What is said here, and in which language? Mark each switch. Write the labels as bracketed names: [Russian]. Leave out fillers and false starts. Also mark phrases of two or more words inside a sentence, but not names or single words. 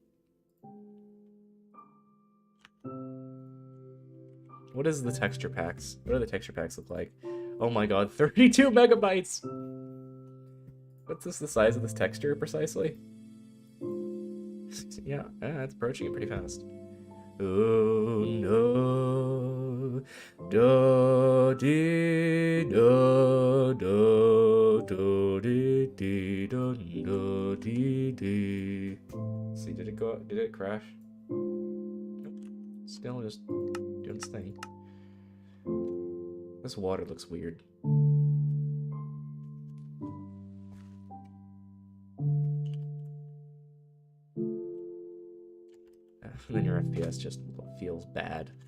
[English] What is the texture packs? What do the texture packs look like? Oh my god, 32 megabytes! What's this, the size of this texture precisely? Yeah, it's approaching it pretty fast. Oh no, da dee da da da dee dee da da dee dee. See, did it go? Did it crash? Nope. Still just doing its thing. This water looks weird. And then your FPS just feels bad.